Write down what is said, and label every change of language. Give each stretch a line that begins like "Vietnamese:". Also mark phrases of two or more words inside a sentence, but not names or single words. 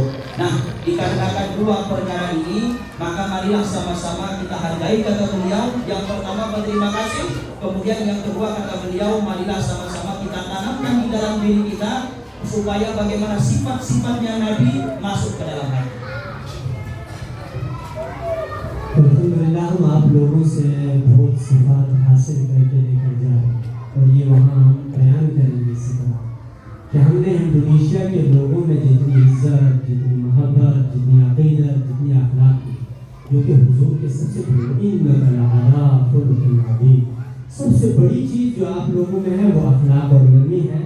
Indonesian: Nah, dikarenakan dua perkara ini, maka marilah sama-sama kita hargai kata beliau. Yang pertama berterima kasih, kemudian yang kedua kata beliau, marilah sama-sama kita tanamkan di dalam diri kita supaya bagaimana sifat-sifatnya Nabi masuk ke dalam hati.
Urdu: الحمدللہ ہم آپ لوگوں سے بہت صفات حاصل کر کے لے کر جا رہے ہیں، اور یہ وہاں ہم بیان کریں گے اسی طرح کہ ہم نے انڈونیشیا کے لوگوں میں جتنی عزت، جتنی محبت، جتنی عقیدت، جتنی اخلاق تھی، جو کہ حضور کے سب سے بڑی سب سے بڑی چیز جو آپ لوگوں میں ہے وہ اخلاق اور نرمی ہے.